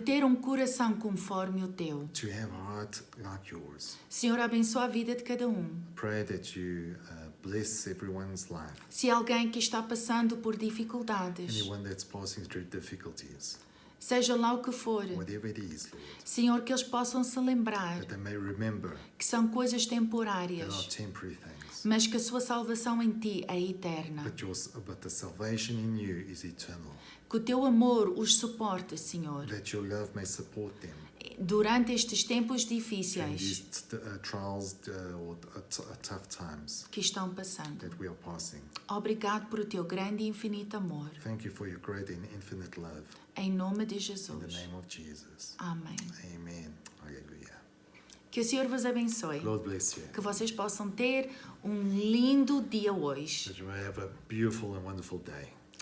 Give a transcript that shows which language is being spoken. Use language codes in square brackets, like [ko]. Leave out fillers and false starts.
[pt] ter um coração conforme o teu. [en] to have a heart like yours. [pt] Senhor, abençoa a vida de cada um. [en] Pray that you bless everyone's life. [pt] Se alguém que está passando por dificuldades, [en] Anyone that's passing through difficulties, [pt] seja lá o que for, [en] whatever it is, Lord, [pt] Senhor, que eles possam se lembrar [en] that they may remember [pt] que são coisas [en] there are [pt] temporárias, [en] temporary things, [pt] mas que a sua salvação em ti é eterna. [en] but the salvation in you is eternal. [pt] Que o teu amor os suporte, Senhor, [en] That your love may support them [pt] durante estes tempos [en] in [pt] difíceis [en] these trials or tough times [pt] que estão passando. [en] that we are passing. [pt] Obrigado por o teu grande e infinito amor. [en] Thank you for your great and infinite love. [pt] Em nome de [en] In the [pt] Jesus. [en] name of Jesus. [pt] Amém. [en] Amen. Hallelujah. [pt] Que o Senhor vos abençoe. [en] God bless you. [pt] Que vocês possam ter lindo dia hoje. [en] That you may have a beautiful and wonderful day.